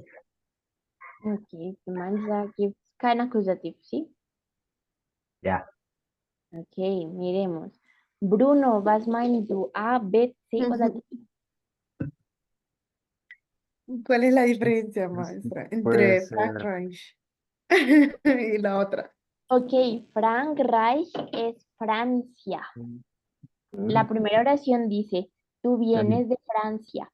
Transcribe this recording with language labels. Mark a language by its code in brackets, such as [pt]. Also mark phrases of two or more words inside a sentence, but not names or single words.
[de] Okay, du meinst, da gibt es kein Akkusativ, ¿sí? Ja. Okay, miremos. Bruno, was meinst du? A, B, C oder D? [es] ¿Cuál es la diferencia, maestra, Puede entre ser. Frankreich y la otra? Ok, Frankreich es Francia. La primera oración dice, tú vienes de Francia.